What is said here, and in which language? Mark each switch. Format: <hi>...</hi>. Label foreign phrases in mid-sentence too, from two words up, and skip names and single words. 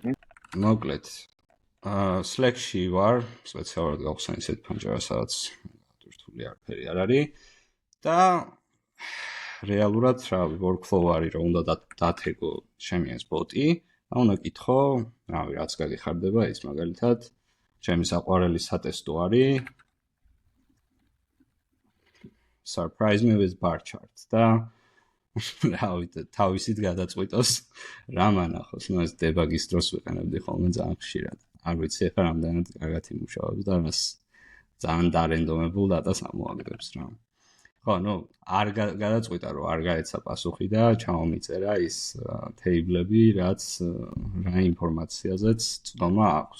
<ka>ხო. მოკლედ Slack-ში ვარ, სპეციალურად გავხსენ ისეთ ფანჯარა, სადაც რთული არაფერი არ არის და რეალურად რა workflow არის, რომ უნდა დათეგო ჩემი ეს ბოტი, და უნდა კითხო, რავი, რაც გაგიხარდება ის მაგალითად, ჩემი საყვარელი სატესტო არის</ka> <en>surprise me with bar charts</en> <ka>და რავი, თავისით გადაწყვიტოს რა მანახოს, ну ეს დებაგის დროს ვიყენებდი ხოლმე ძალიან ხშირად. არ ვიცი ახლა რამდენად კარგად იმუშავებს და მას ძალიან დარენდომებულ დატას ამოაგდებს რა. ხო, ну, არ გადაწყვიტა რომ არ გაეცა პასუხი და ჩამომიწერა ის თეიბლები, რაც რა ინფორმაციაზეც წვდომა აქვს.</ka>